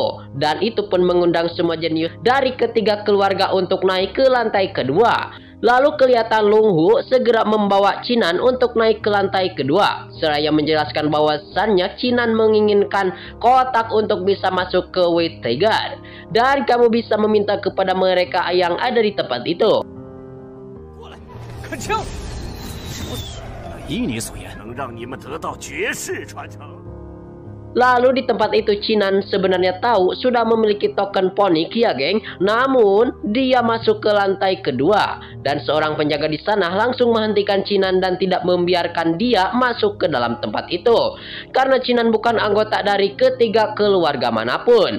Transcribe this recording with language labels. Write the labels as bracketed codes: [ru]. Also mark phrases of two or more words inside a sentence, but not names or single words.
[id] Dan itu pun mengundang semua jenius dari ketiga keluarga untuk naik ke lantai kedua. Lalu kelihatan Lung Hu segera membawa Cinan untuk naik ke lantai kedua. Seraya menjelaskan bahwasannya Cinan menginginkan kotak untuk bisa masuk ke White Tiger. Dan kamu bisa meminta kepada mereka yang ada di tempat itu. [zh] 依你所言，能让你们得到绝世传承。 [id] Lalu di tempat itu Cinan sebenarnya tahu sudah memiliki token ponik ya geng. Namun dia masuk ke lantai kedua. Dan seorang penjaga di sana langsung menghentikan Cinan dan tidak membiarkan dia masuk ke dalam tempat itu. Karena Cinan bukan anggota dari ketiga keluarga manapun.